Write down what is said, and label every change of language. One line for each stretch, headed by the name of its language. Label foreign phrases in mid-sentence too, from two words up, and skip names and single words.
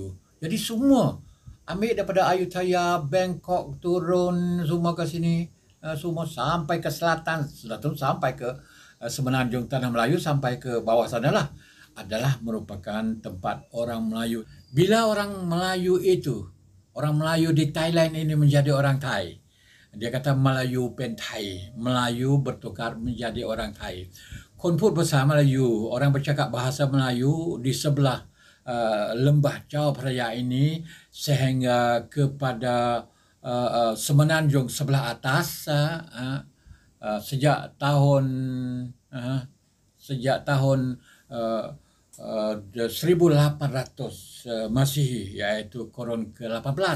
Malay: Jadi semua ambil daripada Ayutthaya, Bangkok, turun semua ke sini, semua sampai ke selatan, sampai ke Semenanjung Tanah Melayu, sampai ke bawah sana lah, adalah merupakan tempat orang Melayu. Bila orang Melayu itu, orang Melayu di Thailand ini menjadi orang Thai, dia kata Melayu pen Thai, Melayu bertukar menjadi orang Thai.
Thai: คนพูดภาษา
Malay: Melayu, orang bercakap bahasa Melayu di sebelah lembah Chao Phraya ini sehingga kepada Semenanjung sebelah atas sejak tahun 1800 Masihi, iaitu kurun ke-18.